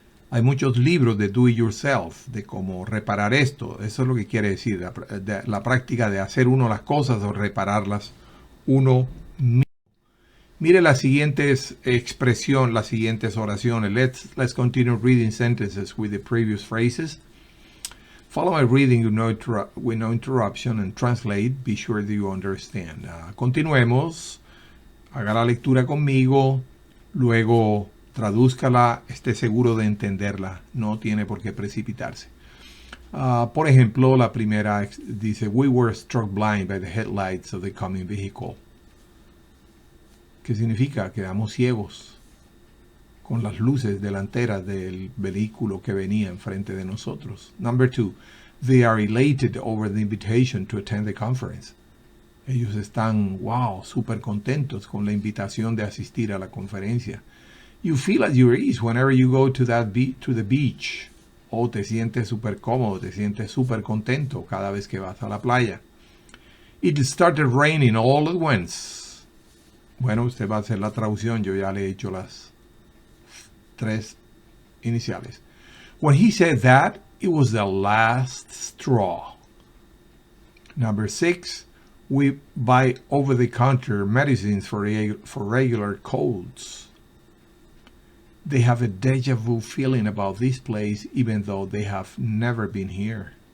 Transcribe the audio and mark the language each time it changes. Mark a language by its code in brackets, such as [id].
[es] Hay muchos libros de [en] do it yourself, [es] de cómo reparar esto. Eso es lo que quiere decir, la práctica de hacer uno las cosas o repararlas uno mismo. Mire las siguientes expresiones, las siguientes oraciones. [en] Let's continue reading sentences with the previous phrases. Follow my reading with no interruption and translate. Be sure that you understand. [es] Continuemos. Haga la lectura conmigo. Luego tradúzcala. Esté seguro de entenderla. No tiene por qué precipitarse. Por ejemplo, la primera dice, [en] we were struck blind by the headlights of the coming vehicle. [es] ¿Qué significa? Quedamos ciegos con las luces delanteras del vehículo que venía enfrente de nosotros. [en] Number 2, they are elated over the invitation to attend the conference. [es] Ellos están, súper contentos con la invitación de asistir a la conferencia. [en] You feel at your ease whenever you go to the beach. [es] Te sientes súper cómodo, te sientes súper contento cada vez que vas a la playa. [en] It started raining all at once. [es] Bueno, usted va a hacer la traducción, yo ya le he hecho las 3 iniciales. [en] When he said that, it was the last straw. Number 6, we buy over-the-counter medicines for regular colds. They have a déjà vu feeling about this place even though they have never been here.